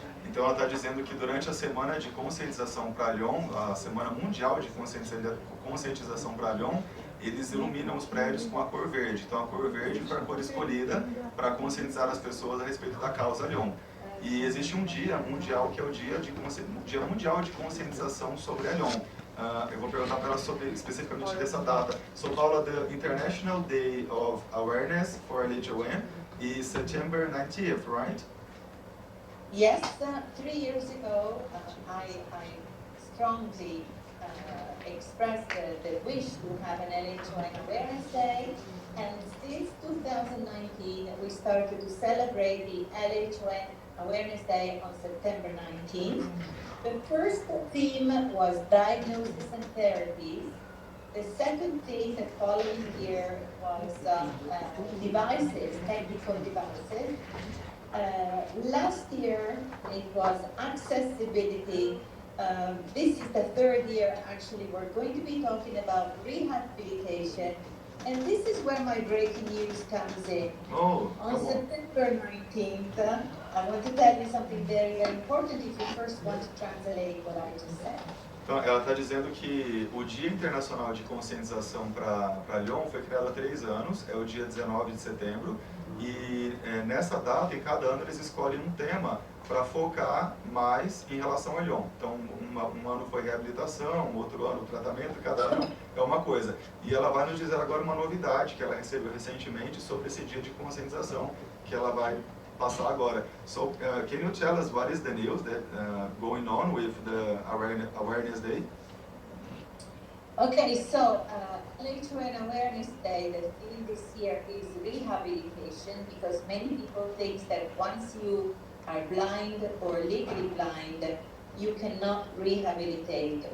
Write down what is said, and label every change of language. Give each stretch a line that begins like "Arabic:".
Portuguese: Então ela está dizendo que durante a semana de conscientização para LHON, a semana mundial de conscientização para LHON, eles iluminam os prédios com a cor verde. Então a cor verde foi a cor escolhida para conscientizar as pessoas a respeito da causa LHON. E existe um dia mundial que é o dia mundial de conscientização sobre a LHON. Eu vou perguntar para ela sobre especificamente dessa data.
English: So Paula, the International Day of Awareness for LHON is September 19th, right? Yes, 3 years ago, I strongly expressed the wish to have an LHON Awareness Day, and since 2019 we started to celebrate the LHON Awareness Day on September 19th. The first theme was diagnosis and therapies. The second theme the following year was devices, technical devices. Last year it was accessibility. This is the 3rd year actually. We're going to be talking about rehabilitation. And this is where my breaking news comes in. On September 19th, I want to tell you something very, very important if you first want to translate what I just said.
Portuguese: Então, ela está dizendo que o Dia Internacional de Conscientização para LHON foi criado há 3 anos, é o dia 19 de setembro, e nessa data, em cada ano, eles escolhem um tema para focar mais em relação a LHON. Então, um ano foi reabilitação, outro ano tratamento, cada ano é uma coisa. E ela vai nos dizer agora uma novidade que ela recebeu recentemente sobre esse dia de conscientização que ela vai passar agora.
English: So, can you tell us what is the news that going on with the Awareness Day? Okay, so LHON Awareness Day, the theme this year is rehabilitation, because many people think that once you are blind or legally blind, you cannot rehabilitate.